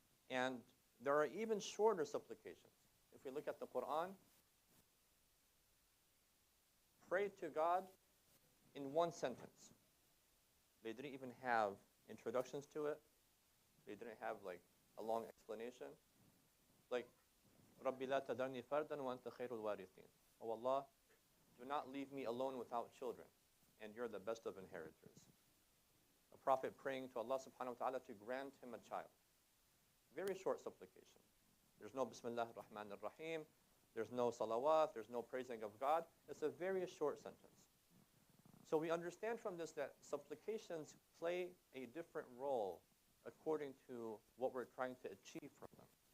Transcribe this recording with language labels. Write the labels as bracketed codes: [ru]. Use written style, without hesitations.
[en] And there are even shorter supplications. If we look at the Quran, pray to God in one sentence. They didn't even have introductions to it. They didn't have like a long explanation. Like, [ar] رَبِّ لَا تَذَرْنِي فَرْدًا وَأَنْتَ خَيْرُ الْوَارِثِينَ. [en] Oh Allah, do not leave me alone without children, and you're the best of inheritors. A prophet praying to Allah subhanahu wa ta'ala to grant him a child. Very short supplication. There's no Bismillah ar-Rahman ar-Rahim. There's no salawat. There's no praising of God. It's a very short sentence. So we understand from this that supplications play a different role according to what we're trying to achieve from them.